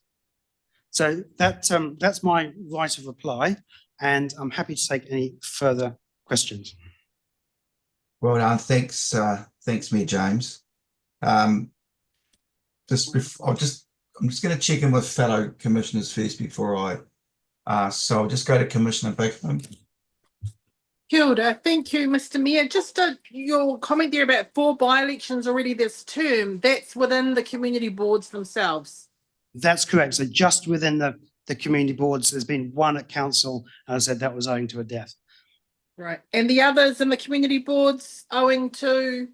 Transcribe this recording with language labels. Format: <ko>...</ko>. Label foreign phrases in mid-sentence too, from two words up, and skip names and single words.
<en>So that's my right of reply, and I'm happy to take any further questions. Well done. Thanks, Mayor James. I'm just going to check in with fellow commissioners first before so I'll just go to Commissioner Bigman.</en> <mi>Kia ora.</mi> <en>Thank you, Mr. Mayor. Just your comment there about 4 by-elections already this term, that's within the community boards themselves? That's correct. So just within the community boards, there's been 1 at council, and I said that was owing to a death. Right. And the others in the community boards owing to?</en>